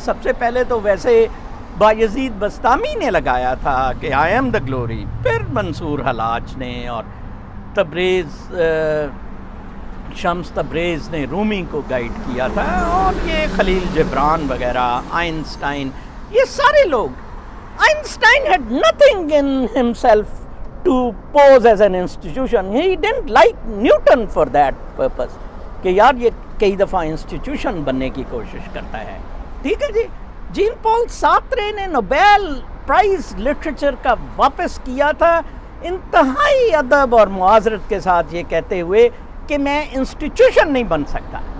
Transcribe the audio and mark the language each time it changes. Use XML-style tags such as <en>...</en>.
<ur>سب سے پہلے تو ویسے بایزید بستامی نے لگایا تھا کہ</ur> <en>I am the glory,</en> <ur>پھر منصور حلاج نے، اور تبریز شمس تبریز نے رومی کو گائیڈ کیا تھا، اور یہ خلیل جبران وغیرہ، آئنسٹائن، یہ سارے لوگ.</ur> <en>Einstein had nothing in himself to pose as an institution. He didn't like Newton for that purpose</en> <ur>کہ یار یہ کئی دفعہ انسٹیٹیوشن بننے کی کوشش کرتا ہے. ٹھیک ہے جی. جین پال سارترے نے نوبیل پرائز لٹریچر کا واپس کیا تھا انتہائی ادب اور معاذرت کے ساتھ یہ کہتے ہوئے کہ میں انسٹیٹیوشن نہیں بن سکتا.</ur>